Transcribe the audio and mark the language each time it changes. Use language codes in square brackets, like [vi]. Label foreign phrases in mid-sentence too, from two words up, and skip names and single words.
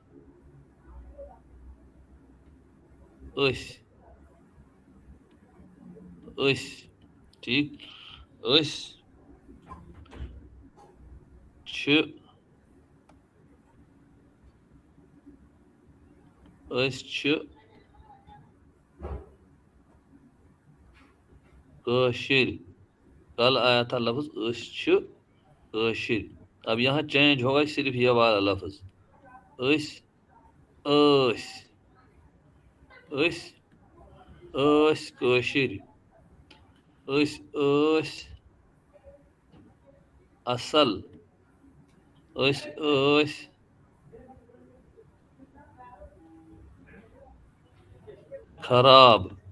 [ur] ٹھیک. [ks] اس چھِ، اس چھِ کٲشِر. [ur] کل آیا تھا لفظ [ks] اس چھِ کٲشِر. [ur] اب یہاں چینج ہوگا صرف یہ والا لفظ. [ks] اس کٲشِر. اس اصل. اس خراب.